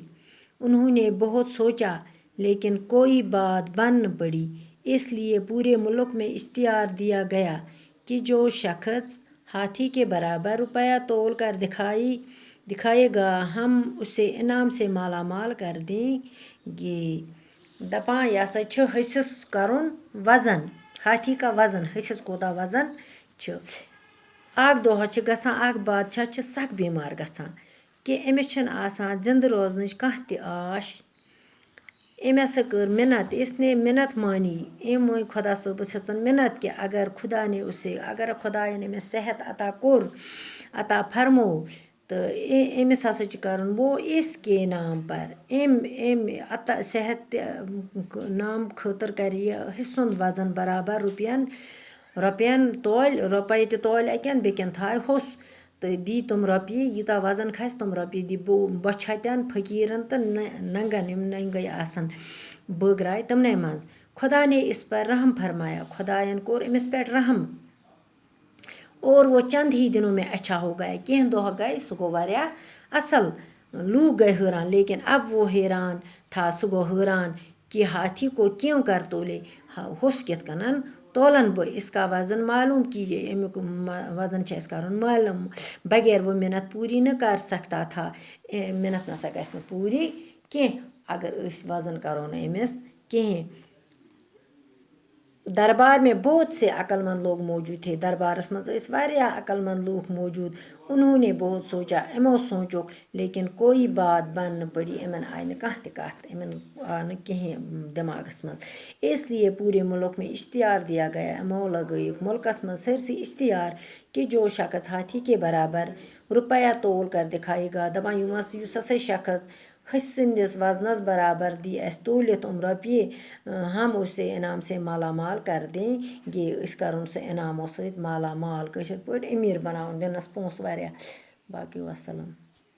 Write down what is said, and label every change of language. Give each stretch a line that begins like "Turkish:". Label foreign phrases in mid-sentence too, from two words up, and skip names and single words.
Urdu: انہوں نے بہت سوچا لیکن کوئی بات بن نہ پڑی. اس لیے پورے ملک میں اشتہار دیا گیا کہ جو شخص ہاتھی کے برابر روپیہ تول کر دکھائے گا ہم اسے انعام سے مالا مال کر دیں گے.
Kashmiri: دپان یہ ہسا چھُ ہسِس کرُن وزن. ہاتھی کا وزن ہسِس کوتاہ وزن چھُ. اکھ دۄہ چھُ گژھان اکھ بادشاہ چھُ سخ بیمار گژھان کہ أمِس چھنہٕ آسان زِندٕ روزنٕچ کانٛہہ تہِ آش. أمۍ ہسا کٔر منت.
Urdu: اس نے منت مانی.
Kashmiri: أمۍ مٲنۍ خۄدا صٲبس ہٮ۪ژن منت کہ اگر خۄداین أمِس صحت عطا فرمو تہٕ أمِس ہسا چھُ کرُن
Urdu: وہ اس کے نام پر
Kashmiri: أمۍ صحت نام خٲطرٕ کرِ یہِ حِصُن وزن برابر رۄپین تولہِ رۄپیہِ تہِ تولہِ اَکٮ۪ن بیٚکٮ۪ن تھایہِ ہوٚس تہٕ دی تِم رۄپیہِ یوٗتاہ وزن کھسہِ تِم رۄپیہِ دی بۄچھِ ہتٮ۪ن فقیٖرن تہٕ ننگن یِم ننگے آسن بٲگراے تِمنٕے منٛز.
Urdu: خدا نے اس پر رحم فرمایا.
Kashmiri: خداین کوٚر أمِس پٮ۪ٹھ رحم
Urdu: اور وہ چند ہی دنوں میں اچھا ہو گیا.
Kashmiri: کینٛہہ دۄہ گٔے سُہ گوٚو واریاہ اصل. لوٗکھ گٔے حٲران
Urdu: لیکن اب وہ حیران تھا.
Kashmiri: سُہ گوٚو حٲران کہ
Urdu: ہاتھی کو کیوں کر تولے.
Kashmiri: ہوٚس کِتھ کٔنن تولن بہٕ.
Urdu: اس کا وزن معلوم کیجیے.
Kashmiri: امیُک وزن چھُ اَسہِ کرُن معلوم
Urdu: بغیر وہ منت پوری نہ کر سکتا تھا.
Kashmiri: منت نسا گژھِ نہٕ پوٗری کینٛہہ اگر أسۍ وزن کرو نہٕ أمِس کِہیٖنۍ.
Urdu: دربار میں بہت سے عقل مند لوگ موجود تھے.
Kashmiri: دربارس منٛز ٲسۍ واریاہ عقل مند لوٗکھ موجود.
Urdu: انہوں نے بہت سوچا.
Kashmiri: یِمو سوٗنچُکھ
Urdu: لیکن کوئی بات بن نہ پڑی.
Kashmiri: یِمن آیہِ نہٕ کانٛہہ تہِ کتھ. یِمن آو نہٕ کِہیٖنۍ دٮ۪ماغس منٛز.
Urdu: اس لیے پورے ملک میں اشتہار دیا گیا.
Kashmiri: یِمو لگٲیِکھ ملکس منٛز سٲرسٕے اشتہار کہ
Urdu: جو شخص ہاتھی کے برابر روپیہ تول کر دکھائے گا.
Kashmiri: دپان یُس ہسا شخص ہسہِ سٕنٛدِس وزنس برابر دی اَسہِ تولِتھ یِم رۄپیہِ
Urdu: ہم اسے انعام سے مالا مال کر دیں گے.
Kashmiri: أسۍ کرون سُہ انعامو سۭتۍ مالا مال کٲشِر پٲٹھۍ أمیٖر بناوُن دِنس پونٛسہٕ واریاہ. باقٕے وسلام.